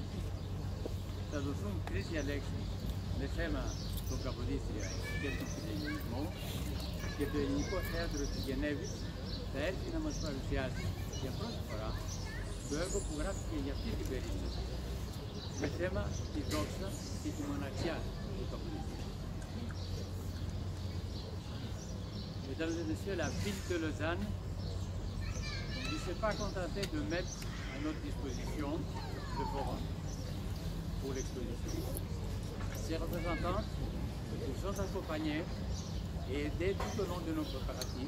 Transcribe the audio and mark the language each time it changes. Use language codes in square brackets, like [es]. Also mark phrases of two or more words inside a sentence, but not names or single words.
[el] Θα δοθούν 3 διαλέξεις με θέμα τον Καποδίστρια και τον φιλελληνισμό και το Ελληνικό Θέατρο της Γενέβης θα έρθει να μας παρουσιάσει για πρώτη φορά το έργο που γράφτηκε για αυτή την περίσταση με θέμα τη δόξα και τη μοναξιά του Καποδίστρια. [fr] Mesdames et messieurs, la ville de Lausanne ne s'est pas contentée de mettre à notre disposition le forum pour l'exposition. Ses représentantes nous ont accompagnés et aidés tout au long de nos préparatifs.